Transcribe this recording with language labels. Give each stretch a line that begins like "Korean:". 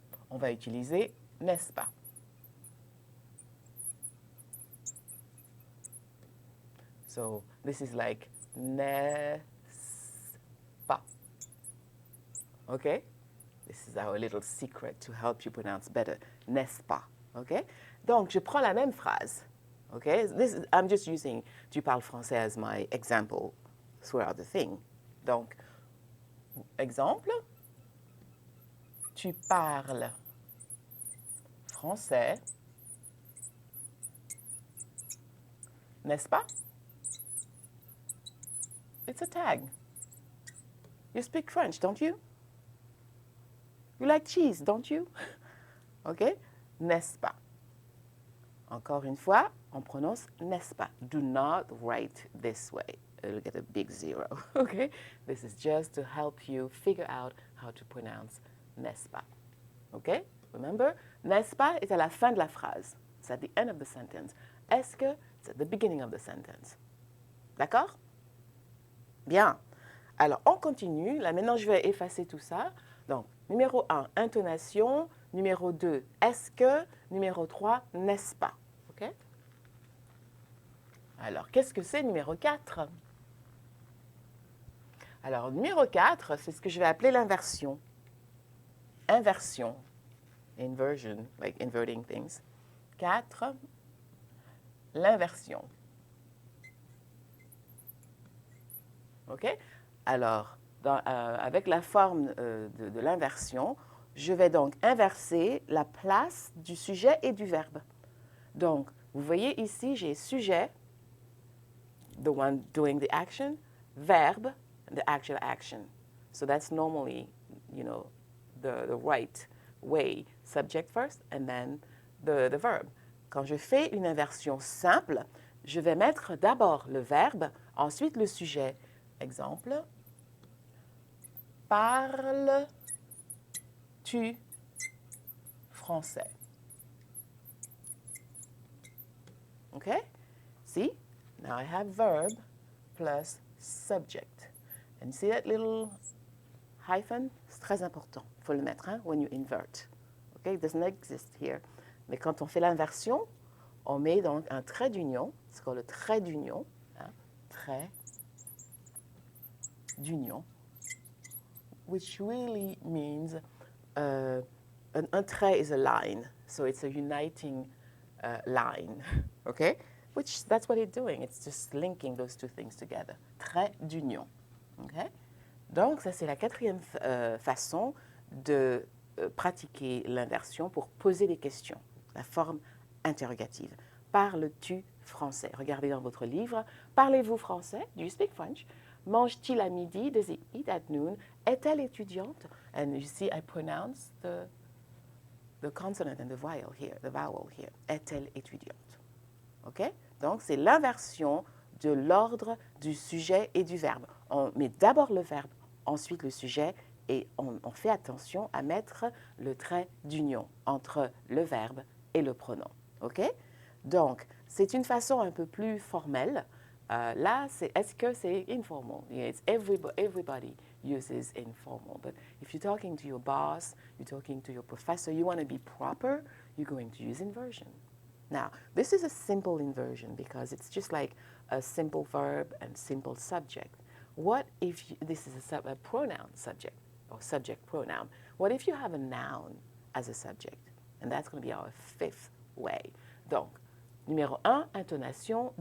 French: On va utiliser n'est-ce pas.
English: So, this is like n'est-ce pas. OK? This is our little secret to help you pronounce better.
French: N'est-ce pas? OK? Donc, je prends la même phrase.
English: OK? I'm just using
French: tu parles français
English: as my example throughout the thing.
French: Donc, exemple, tu parles français, n'est-ce pas?
English: It's a tag. You speak French, don't you? You like cheese, don't you?
French: OK? N'est-ce pas? Encore une fois, on prononce n'est-ce pas.
English: Do not write this way. You'll get a big 0. OK? This is just to help you figure out how to pronounce n'est-ce pas. OK? Remember,
French: n'est-ce pas est à la fin de la phrase.
English: It's at the end of the sentence. Est-ce que it's at the beginning of the sentence.
French: D'accord? Bien. Alors, on continue. Là, maintenant, je vais effacer tout ça. Donc, numéro 1, intonation. Numéro 2, est-ce que. Numéro 3, n'est-ce pas. OK? Alors, qu'est-ce que c'est numéro 4? Alors, numéro 4, c'est ce que je vais appeler l'inversion. Inversion.
English: Inversion, like inverting things.
French: 4, l'inversion.
English: OK?
French: Alors, avec la forme de l'inversion, je vais donc inverser la place du sujet et du verbe. Donc, vous voyez ici, j'ai sujet,
English: the one doing the action, verb, the actual action. So that's normally, you know, the right way. Subject first and then the verb.
French: Quand je fais une inversion simple, je vais mettre d'abord le verbe, ensuite le sujet. Exemple, parles-tu français?
English: Okay? See? Now I have verb plus subject. And see that little hyphen?
French: C'est très important. Il faut le mettre hein,
English: when you invert. Okay? It does not exist here.
French: Mais quand on fait l'inversion, on met donc un trait d'union. C'est
English: called
French: le trait d'union. Hein? Trait d'union.
English: Which really means un trait is a line. So it's a uniting line. Okay? Which that's what it's doing. It's just linking those two things together.
French: Trait d'union. Okay? Donc, ça, c'est la quatrième façon de pratiquer l'inversion pour poser des questions. La forme interrogative. Parles-tu français? Regardez dans votre livre. Parlez-vous français?
English: Do you speak French?
French: Mange-t-il à midi?
English: Does he eat at noon?
French: Est-elle étudiante?
English: And you see, I pronounce the consonant and the vowel here.
French: Est-elle étudiante? OK? Donc, c'est l'inversion de l'ordre du sujet et du verbe. On met d'abord le verbe, ensuite le sujet, et on fait attention à mettre le trait d'union entre le verbe et le pronom. OK? Donc, c'est une façon un peu plus formelle. Là, est-ce que c'est informal?
English: Yes, everybody uses informal. But if you're talking to your boss, you're talking to your professor, you want to be proper, you're going to use inversion. Now, this is a simple inversion because it's just like a simple verb and simple subject. What if this is a pronoun subject or subject pronoun? What if you have a noun as a subject? And that's going to be our fifth way.
French: Donc, numéro 1, intonation.